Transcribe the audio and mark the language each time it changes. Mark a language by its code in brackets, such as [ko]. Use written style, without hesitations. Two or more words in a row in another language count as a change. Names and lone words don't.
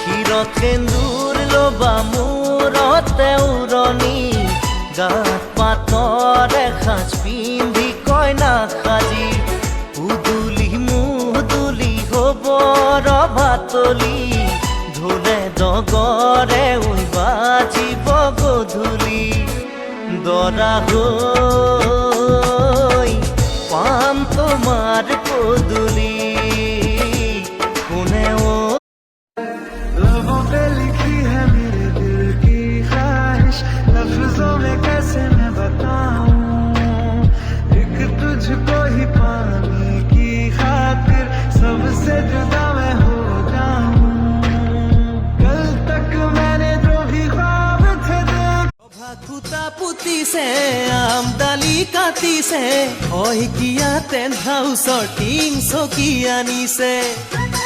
[as] সেন্দুর লোবা মূৰতে উৰণি গাত পাতৰ এসাঁজ পিন্ধি কইনা সাজি উদুলি মুদুলি হ'ব ৰভাতলি ঢোলে ডগৰে উই বাজিব গধূলি দৰা হৈ পাম তোমাৰ পদূলি কোনে [hi] लबों पे लिखी है मेरे दिल की ख्वाहिश लफ्जों में कैसे मैं बताऊं एक तुझको ही पाने की खातिर सबसे जुदा मैं हो जाऊं कल तक मैंने जो भी ख्वाब थे [as] খুটা পুতিছে আমদালি কাটিছে শইকীয়া টেণ্ট হাউচৰ টিং চকী আনিছে